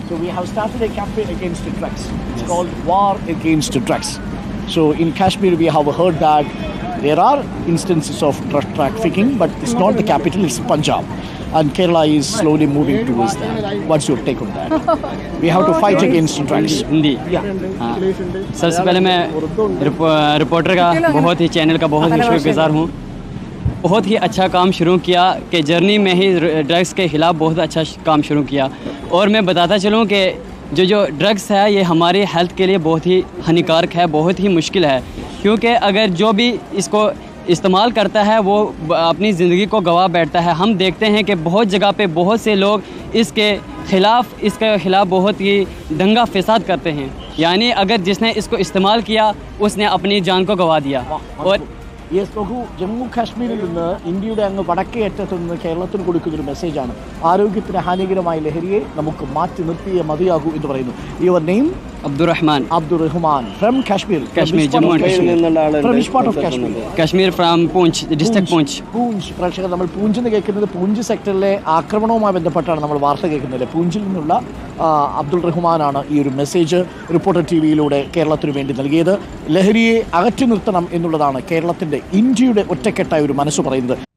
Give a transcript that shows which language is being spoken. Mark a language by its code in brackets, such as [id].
[en] So we have started a campaign against drugs. It's called War Against Drugs. So in Kashmir we have heard that there are instances of drug trafficking, but it's not the capital, it's Punjab. And Kerala is slowly moving towards that. What's your take on that? We have to fight against drugs. [hi] Hindi. सबसे पहले मैं reporter का बहुत ही channel का बहुत ही शुक्रगुजार हूँ. बहुत ही अच्छा काम शुरू किया कि जर्नी में ही ड्रग्स के ख़िलाफ़ बहुत अच्छा काम शुरू किया. और मैं बताता चलूँ कि जो ड्रग्स है ये हमारी हेल्थ के लिए बहुत ही हानिकारक है, बहुत ही मुश्किल है. क्योंकि अगर जो भी इसको इस्तेमाल करता है वो अपनी ज़िंदगी को गंवा बैठता है. हम देखते हैं कि बहुत जगह पे बहुत से लोग इसके ख़िलाफ़ बहुत ही दंगा फसाद करते हैं. यानी अगर जिसने इसको इस्तेमाल किया उसने अपनी जान को गंवा दिया. और [ml] നോക്കൂ, ജമ്മു കാശ്മീരിൽ നിന്ന് ഇന്ത്യയുടെ അങ്ങ് വടക്കേ അറ്റത്ത് നിന്ന് കേരളത്തിന് കൊടുക്കുന്നൊരു മെസ്സേജാണ്. ആരോഗ്യത്തിന് ഹാനികരമായ ലഹരിയെ നമുക്ക് മാറ്റി നിർത്തിയേ മതിയാകൂ എന്ന് പറയുന്നു. [en] Your name? Abdurrahman from Kashmir, Jammu and Kashmir. From which part of Kashmir? Kashmir from Poonch, district Poonch. [ml] പ്രേക്ഷകർ, നമ്മൾ പൂഞ്ച് എന്ന് കേൾക്കുന്നത് പൂഞ്ച് സെക്ടറിലെ ആക്രമണവുമായി ബന്ധപ്പെട്ടാണ് നമ്മൾ വാർത്ത കേൾക്കുന്നത്. പൂഞ്ചിൽ നിന്നുള്ള അബ്ദുൾ റഹ്മാനാണ് ഈ ഒരു മെസ്സേജ് റിപ്പോർട്ടർ TVയിലൂടെ കേരളത്തിന് വേണ്ടി നൽകിയത്. ലഹരിയെ അകറ്റി നിർത്തണം എന്നുള്ളതാണ് കേരളത്തിൻ്റെ, ഇന്ത്യയുടെ ഒറ്റക്കെട്ടായ ഒരു മനസ്സ് പറയുന്നത്.